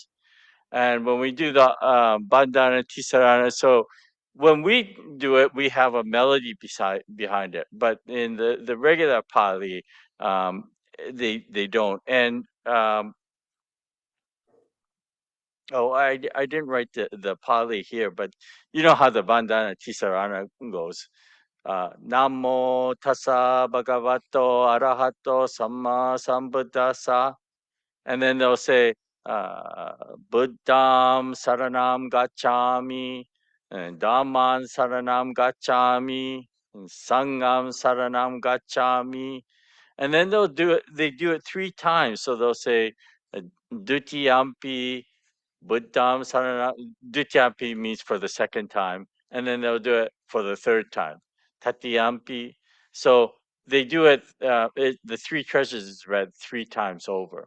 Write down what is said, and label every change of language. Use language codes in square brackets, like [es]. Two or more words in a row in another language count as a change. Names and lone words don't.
[en] And when we do the Bandhana Tisarana, so when we do it, we have a melody behind it. But in the regular Pali, they don't. And I didn't write the Pali here, but you know how the Bandhana Tisarana goes. [pi] Namo tassa bhagavato arahato samma sambuddhassa. [en] And then they'll say, [pi] Buddham saranam gacchami, and Dhamman saranam gacchami, and Sangham saranam gacchami. [en] And then they do it 3 times. So they'll say, [pi] Dutiyampi, Buddham saranam. [en] Dutiyampi means for the second time. And then they'll do it for the third time. Tatiyampi. So they do it, the 3 treasures is read 3 times over.